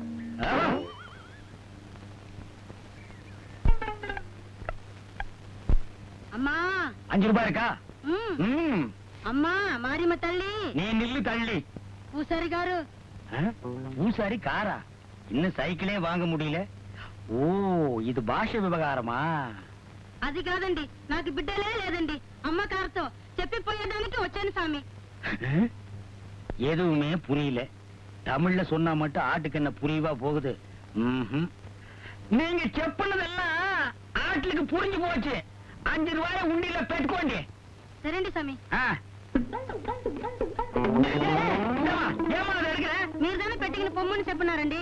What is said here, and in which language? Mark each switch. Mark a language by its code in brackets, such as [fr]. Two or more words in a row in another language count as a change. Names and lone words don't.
[ta] அம்மா 5 ரூபாய் இருக்கா? ம். அம்மா மாரிம தள்ளி நீ நில்லு தள்ளி. [te] பூசாரி గారు [ta] பூசாரி காரா? இன்னும் சைக்கிளே வாங்க முடியல. [te] ఓ, ఇది భాష వివగారమా? అది కాదండి, నాకు బిడ్డలే లేదండి. అమ్మ కారుతో చెప్పిపోయేదానికి వచ్చాను సామి. [ta] எதுவுமே புரியல. தமிழ்ல சொன்னா மட்டும் ஆட்டுக்கு என்ன புரியவா போகுது? நீங்க செப்புனதெல்லாம் ஆட்டுக்கு புரிஞ்சு போச்சு. 5 ரூபாய் உண்டியில பெட்டுக்கோண்டி. [te] సరేండి సామి. [ta] ஏமா அதை இருக்கிற? [te] మీరు దాన్ని పెట్టిన పొమ్మని చెప్పినారండి.